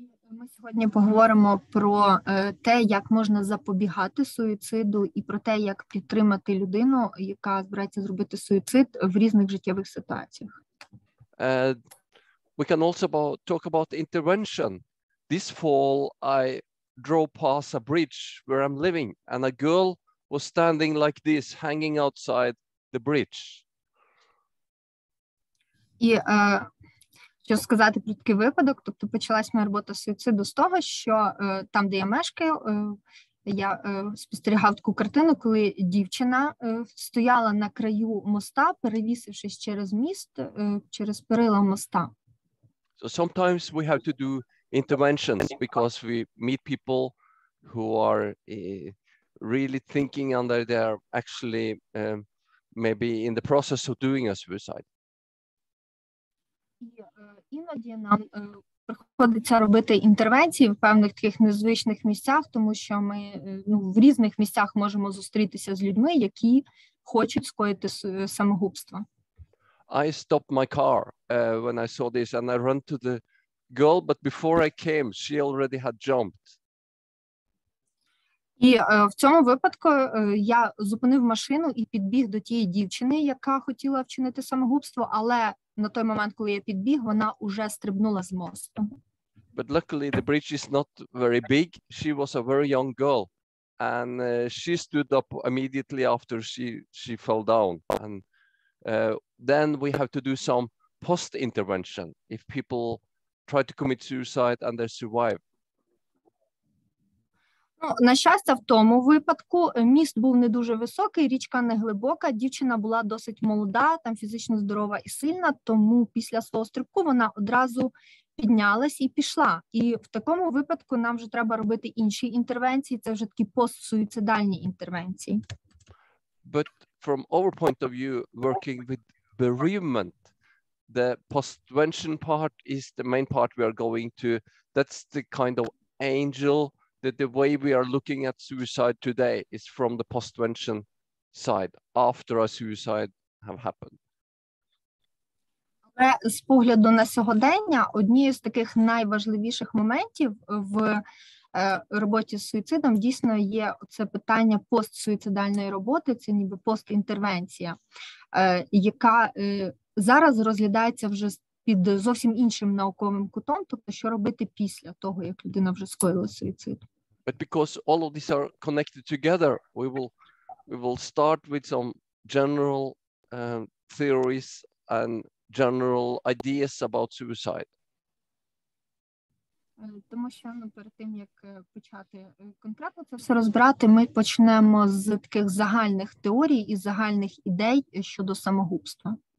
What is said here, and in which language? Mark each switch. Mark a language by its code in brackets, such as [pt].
[uk] Ми сьогодні поговоримо про те, як можна запобігати суїциду, і про те, як підтримати людину, яка збирається зробити суїцид в різних життєвих ситуаціях. [en] We can also talk about intervention. This fall, I drove past a bridge where I'm living, and a girl was standing like this, hanging outside the bridge. [uk] І що сказати про такий випадок, тобто почалась моя робота з суїциду з того, що там, де я мешкаю, я спостерігав таку картину, коли дівчина стояла на краю моста, перевісившись через міст, через перила моста. [en] So sometimes we have to do interventions because we meet people who are really thinking and they are actually maybe in the process of doing a suicide. [uk] Іноді нам приходиться робити інтервенції в певних таких незвичних місцях, тому що ми в різних місцях можемо зустрітися з людьми, які хочуть скоїти самогубство. [en] I stopped my car when I saw this, and I ran to the girl, but before I came, she already had jumped. [uk] І в цьому випадку я зупинив машину і підбіг до тієї дівчини, яка хотіла вчинити самогубство, але на той момент, коли я підбіг, вона уже стрибнула з мосту. [en] But luckily the bridge is not very big. She was a very young girl, and she stood up immediately after she fell down. And then we have to do some post-intervention if people try to commit suicide and they survive. [uk] Ну, на щастя, в тому випадку міст був не дуже високий, річка не глибока, дівчина була досить молода, там фізично здорова і сильна, тому після свого стрибку вона одразу піднялась і пішла. І в такому випадку нам вже треба робити інші інтервенції, це вже такі постсуїцидальні інтервенції. [en] But from our point of view, working with bereavement, the postvention part is the main part we are going to. That's the kind of angel that the way we are looking at suicide today is from the postvention side, after a suicide have happened. [uk] Але з погляду на сьогодення, однією з таких найважливіших моментів в роботі з суїцидом дійсно є це питання постсуїцидальної роботи, це ніби постінтервенція, яка зараз розглядається вже під зовсім іншим науковим кутом, тобто що робити після того, як людина вже скоїла суїцид. [en] But because all of these are connected together, we will start with some general theories and general ideas about suicide. [uk] Тому що перед тим, як почати конкретно це все розбирати, ми почнемо з таких загальних теорій і загальних ідей щодо самогубства.